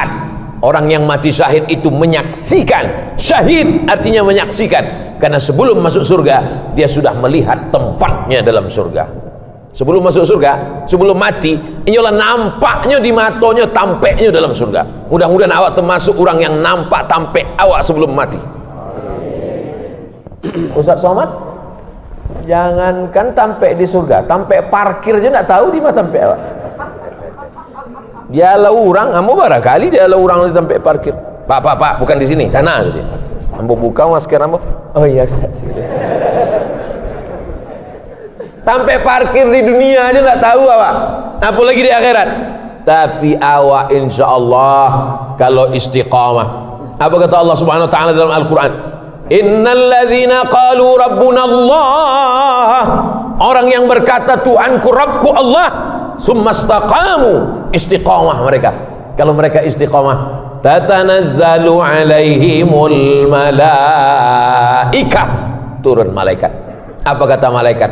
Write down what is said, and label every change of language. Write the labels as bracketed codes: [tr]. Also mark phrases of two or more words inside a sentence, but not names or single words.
[id] Orang yang mati syahid itu menyaksikan. Syahid artinya menyaksikan, karena sebelum masuk surga dia sudah melihat tempatnya dalam surga. Sebelum masuk surga, sebelum mati, inilah nampaknya di matanya, tampeknya dalam surga. Mudah-mudahan awak termasuk orang yang nampak tampek awak sebelum mati. Ustaz Somad, jangankan tampek di surga, tampek parkir aja tak tahu di mana tampek awak. [min] Dia lah orang, ambo barangkali dia lah orang di tampek parkir. [id] Pak, bukan di sini, sana di sini. [min] Ambo buka masker ambo. Oh iya Ustaz. [id] Sampai parkir di dunia aja nggak tahu awak, apalagi di akhirat. Tapi awak [ar] إن شاء الله [id] kalau istiqamah. Apa kata Allah [ar] سبحانه وتعالى [id] dalam Al-Quran? [ar] إن الذين قالوا ربنا الله, [id] orang yang berkata Tuhanku Rabbku Allah, [ar] ثم استقاموا, [id] istiqamah mereka. Kalau mereka istiqamah, [ar] تتنزل عليهم الملائكة, [id] turun malaikat. Apa kata malaikat?